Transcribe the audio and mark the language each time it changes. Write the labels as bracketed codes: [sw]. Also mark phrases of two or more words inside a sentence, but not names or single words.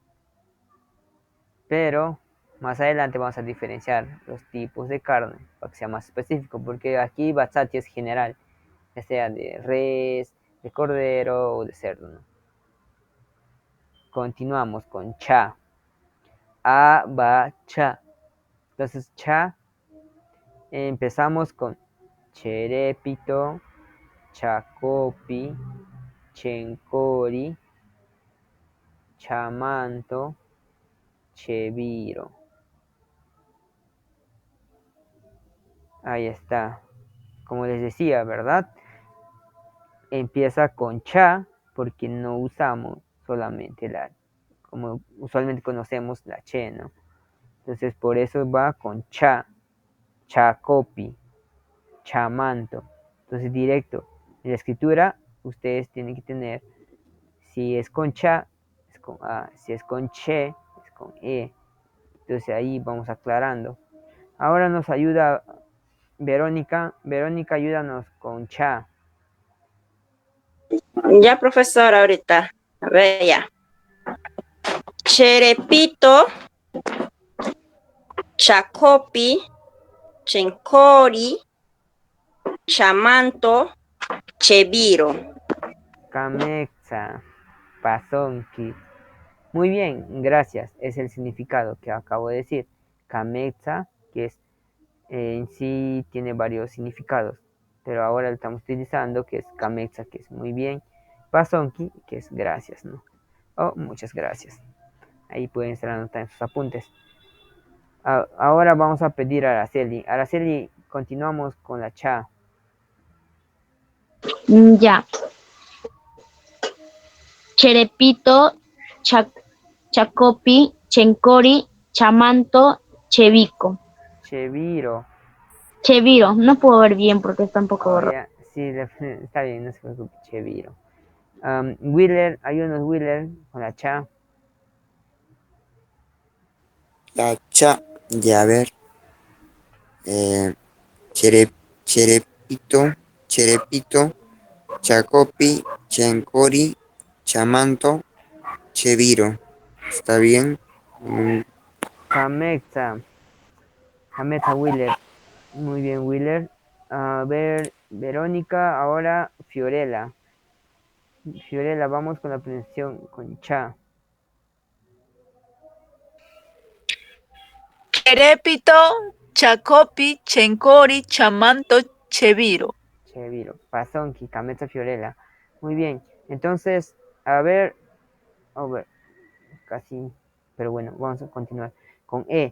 [es] Pero más adelante vamos a diferenciar los tipos de carne para que sea más específico, porque aquí batsatsi es general, ya sea de res, de cordero o de cerdo, ¿no? Continuamos con cha. A, ba, cha. Entonces, cha, empezamos con [cni] cherepito, chacopi, chencori, chamanto, cheviro. [es] Ahí está. Como les decía, ¿verdad? Empieza con cha porque no usamos solamente como usualmente conocemos la che, ¿no? Entonces por eso va con cha, [cni] chacopi, chamanto. [es] Entonces directo. En la escritura ustedes tienen que tener, si es con cha, es con A, si es con che, es con E. Entonces ahí vamos aclarando. Ahora nos ayuda Verónica. Verónica, ayúdanos con cha. Ya, profesor, ahorita. A ver, ya. [cni] Cherepito, chacopi, chencori, chamanto, cheviro. Camexa, pasonki. [es] Muy bien, gracias. Es el significado que acabo de decir. Kametsa, que es en sí tiene varios significados, pero ahora lo estamos utilizando, que es Kametsa, que es muy bien. Pasonki, que es gracias, ¿no? Oh, muchas gracias. Ahí pueden estar anotando sus apuntes. Ahora vamos a pedir a Araceli. Araceli, continuamos con la cha. Ya. [cni] Cherepito, Chacopi, Chencori, Chamanto, Chevico. Cheviro. Cheviro, [es] no puedo ver bien porque está un poco Oh, borroso. ya. Sí, está bien, no se preocupe. [cni] Cheviro. [es] Wheeler, ayúdanos, Wheeler, con la cha. La cha, ya a ver. [cni] Eh, Cherepito, Cherepito, Chacopi, Chencori, Chamanto, Cheviro. [es] ¿Está bien? [cni] Camexa. Camexa, Wheeler. [es] Muy bien, Wheeler. A ver, Verónica, ahora Fiorella. Fiorella, vamos con la pronunciación con cha. [cni] Cherepito, Chacopi, Chencori, Chamanto, Cheviro. Cheviro. Pasonki, Camexa, Fiorella. [es] Muy bien. Entonces, a ver, casi, pero bueno, vamos a continuar con E.